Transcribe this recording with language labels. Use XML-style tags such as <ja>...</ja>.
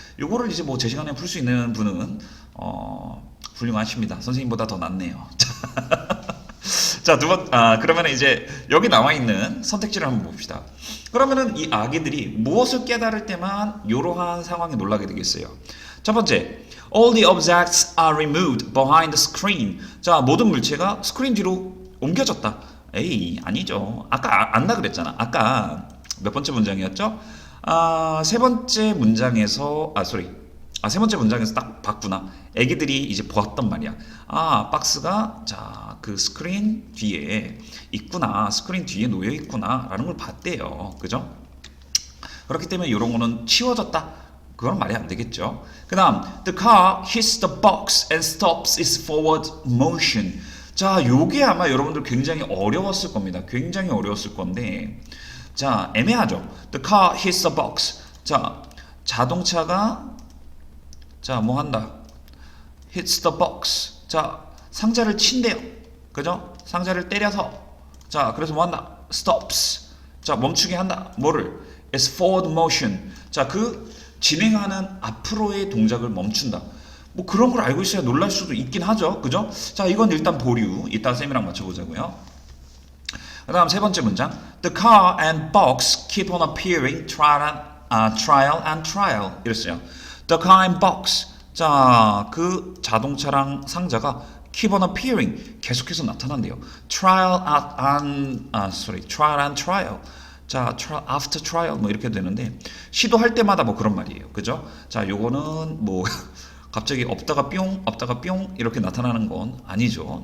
<ko>요거를 이제 뭐 제 시간에 풀 수 있는 분은 훌륭하십니다. 선생님보다 더 낫네요. 자, 그러면 이제 여기 나와 있는 선택지를 한번 봅시다. 그러면은 이 아기들이 무엇을 깨달을 때만 이러한 상황에 놀라게 되겠어요. 첫 번째,</ko> <en>all the objects are removed behind the screen.</en> <ko>자, 모든 물체가 스크린 뒤로 옮겨졌다. 에이, 아니죠. 아까 안다 그랬잖아. 아까 몇 번째 문장이었죠? 세 번째 문장에서 세 번째 문장에서 딱 봤구나. 애기들이 이제 보았단 말이야. 박스가 자, 그 스크린 뒤에 있구나. 스크린 뒤에 놓여 있구나. 라는 걸 봤대요. 그죠? 그렇기 때문에 이런 거는 치워졌다. 그건 말이 안 되겠죠. 그 다음,</ko> <en>the car hits the box and stops its forward motion.</en> <ko>자, 요게 아마 여러분들 굉장히 어려웠을 겁니다. 굉장히 어려웠을 건데, 자, 애매하죠.</ko> <en>The car hits the box.</en> <ko>자, 자동차가 자, 뭐 한다?</ko> <en>hits the box.</en> <ko>자, 상자를 친대요. 그죠? 상자를 때려서. 자, 그래서 뭐 한다? stops. 자, 멈추게 한다. 뭐를?</ko> <en>It's forward motion.</en> <ko>자, 진행하는 앞으로의 동작을 멈춘다. 뭐 그런 걸 알고 있어야 놀랄 수도 있긴 하죠. 그죠? 자, 이건 일단 보류. 이따 쌤이랑 맞춰보자고요. 그 다음 세 번째 문장.</ko> <en>The car and box keep on appearing trial and trial.</en> <ko>이랬어요.</ko> <en>The car and box.</en> <ko>자, 그 자동차랑 상자가</ko> <en>keep on appearing.</en> <ko>계속해서 나타난대요.</ko> <en>trial and trial.</en> <ko>자, after trial 뭐 이렇게 되는데 시도할 때마다 뭐 그런 말이에요. 그죠? 자, 요거는 뭐 갑자기 없다가 뿅 이렇게 나타나는 건 아니죠.</ko>